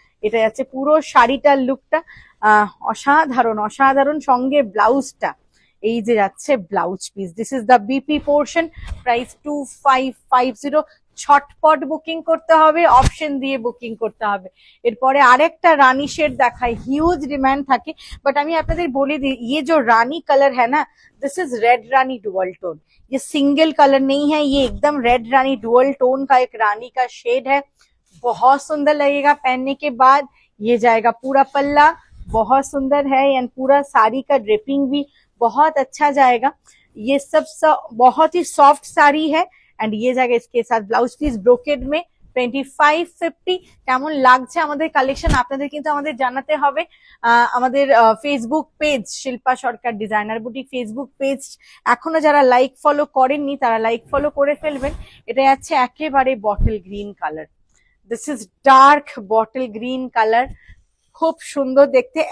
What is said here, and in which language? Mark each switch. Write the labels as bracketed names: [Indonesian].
[Bangla] এটা যাচ্ছে পুরো শাড়িটার লুকটা, অসাধারণ অসাধারণ। সঙ্গে ব্লাউজটা, এই যে যাচ্ছে blouse piece. [English] This is the BP portion. [Bangla] Price 2550। ছটপট বুকিং করতে হবে, অপশন দিয়ে বুকিং করতে হবে। এরপরে আরেকটা রানী শেড দেখায়, হিউজ ডিমান্ড থাকে। বাট আমি আপনাদের বলে দিই, [Hindi] ये जो रानी कलर है ना, [English] This is red rani dual tone. [Hindi] ये सिंगल कलर नहीं है, ये एकदम रेड रानी डुअल टोन का एक रानी का शेड है। बहुत सुंदर लगेगा पहनने के बाद। ये जाएगा पूरा पल्ला, बहुत सुंदर है। एंड पूरा साड़ी का ड्रेपिंग भी बहुत अच्छा जाएगा। ये सब बहुत ही सॉफ्ट साड़ी है। एंड ये जाएगा इसके साथ ब्लाउज पीस ब्रोकेड में। 2550। [Bangla] কেমন লাগছে আমাদের কালেকশন আপনাদের কিন্তু আমাদের জানাতে হবে। আমাদের ফেসবুক পেজ শিল্পা সরকার ডিজাইনার বুটিক ফেসবুক পেজ এখনো যারা লাইক ফলো করেননি, তারা লাইক ফলো করে ফেলবেন। এটা যাচ্ছে একেবারে bottle green colour. [English] this is dark bottle green colour, [Bangla] খুব সুন্দর দেখতে।